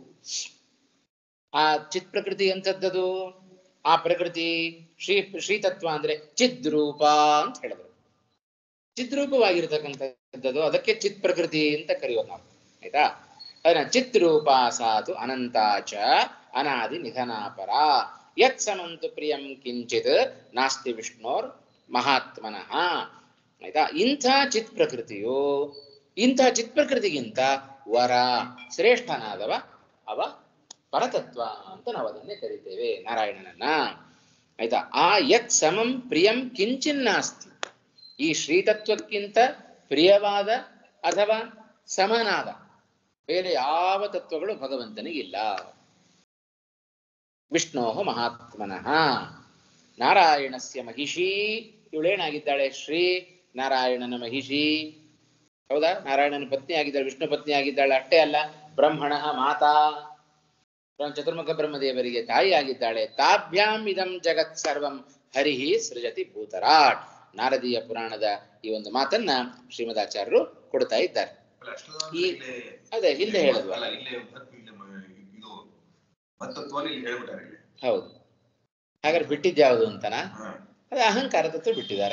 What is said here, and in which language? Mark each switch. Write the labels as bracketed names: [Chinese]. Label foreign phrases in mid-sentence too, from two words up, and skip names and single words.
[Kannada] ಆ ಚಿತ್ ಪ್ರಕೃತಿ ಎಂಥದ್ದದು? ಆ ಪ್ರಕೃತಿ ಶ್ರೀತತ್ವ ಅಂದ್ರೆ ಚಿದ್ರೂಪ ಅಂತ ಹೇಳಿದ್ರು. ಚಿದ್ರೂಪವಾಗಿರ್ತಕ್ಕಂಥದ್ದು, ಅದಕ್ಕೆ ಚಿತ್ ಪ್ರಕೃತಿ ಅಂತ ಕರೆಯೋದು ನಾವು. ಆಯ್ತಾ? ಅದನ್ನ [Sanskrit] ಚಿತ್ರೂಪ ಸಾತು ಅನಂತಾಚ ಅನಾದಿ ನಿಧನಾಪರ ಯತ್ ಸಮಂತು ಪ್ರಿಯಂ ಕಿಂಚಿತ್ ನಾಸ್ತಿ ವಿಷ್ಣೋರ್ ಮಹಾತ್ಮನಃ. [Kannada] ಆಯ್ತಾ? ಇಂಥ ಚಿತ್ ಪ್ರಕೃತಿಯು, ಇಂಥ ಚಿತ್ ಪ್ರಕೃತಿಗಿಂತ ವರ ಶ್ರೇಷ್ಠನಾದವ ಅವ ಪರತತ್ವ ಅಂತ ನಾವು ಅದನ್ನೇ ಕರಿತೇವೆ, ನಾರಾಯಣನನ್ನ. ಆಯ್ತಾ? ಆ [Sanskrit] ಯತ್ ಸಮಂ ಪ್ರಿಯಂ ಕಿಂಚಿನ್ನಾಸ್ತಿ, [Kannada] ಈ ಶ್ರೀತತ್ವಕ್ಕಿಂತ ಪ್ರಿಯವಾದ ಅಥವಾ ಸಮನಾದ ಬೇರೆ ಯಾವ ತತ್ವಗಳು ಭಗವಂತನಿಗಿಲ್ಲ. [Sanskrit] ವಿಷ್ಣೋ ಮಹಾತ್ಮನಃ ನಾರಾಯಣಸ್ಯ ಮಹಿಷಿ, ಇವಳೇನಾಗಿದ್ದಾಳೆ? [Kannada] ಶ್ರೀ ನಾರಾಯಣನ ಮಹಿಷಿ. ಹೌದಾ? ನಾರಾಯಣನ ಪತ್ನಿ ಆಗಿದ್ದಾಳೆ, ವಿಷ್ಣು ಪತ್ನಿ ಆಗಿದ್ದಾಳೆ. ಅಷ್ಟೇ ಅಲ್ಲ, [Sanskrit] ಬ್ರಹ್ಮಣ ಮಾತಾ, [Kannada] ಚತುರ್ಮುಖ ಬ್ರಹ್ಮದೇವರಿಗೆ ತಾಯಿ ಆಗಿದ್ದಾಳೆ. [Sanskrit] ತಾಭ್ಯಾಂ ಇದಂ ಜಗತ್ ಸರ್ವಂ ಹರಿಹಿ ಸೃಜತಿ ಭೂತರಾಟ್. [Kannada] ನಾರದೀಯ ಪುರಾಣದ ಈ ಒಂದು ಮಾತನ್ನ ಶ್ರೀಮದಾಚಾರ್ಯರು ಕೊಡ್ತಾ ಇದ್ದಾರೆ. ಈ ಅದೇ ಹಿಂದೆ ಹೇಳಿದ್ವ, ಹೌದು. ಹಾಗಾದ್ರೆ ಬಿಟ್ಟಿದ್ಯಾವುದು ಅಂತನಾ? ಅದೇ ಅಹಂಕಾರ ತತ್ವ ಬಿಟ್ಟಿದ್ದಾರೆ.